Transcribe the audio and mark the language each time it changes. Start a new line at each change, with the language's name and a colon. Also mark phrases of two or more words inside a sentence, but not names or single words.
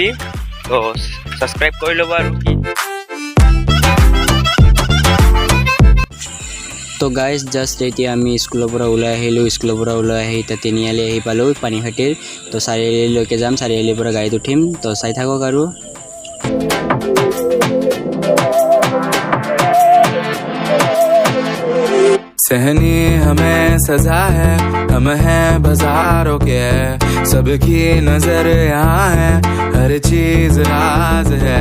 Assamese: তো ছাবস্ক্ৰাইব কৰি ল'ব। আৰু কি
English: so guys just
Assamese: এতিয়া আমি স্কুলৰ পৰা ওলাই আহিলোঁ। স্কুলৰ পৰা ওলাই আহি এতিয়া তিনিআলি আহি পালোঁ পানীখাইটিৰ। তো চাৰিআলিলৈকে যাম, চাৰিআলিৰ পৰা গাড়ীত উঠিম। তো চাই থাকক আৰু।
Hindi: सहनी हमें सजा है, हम हैं बाजारों के, सबकी नजर यहाँ है, हर चीज राज है।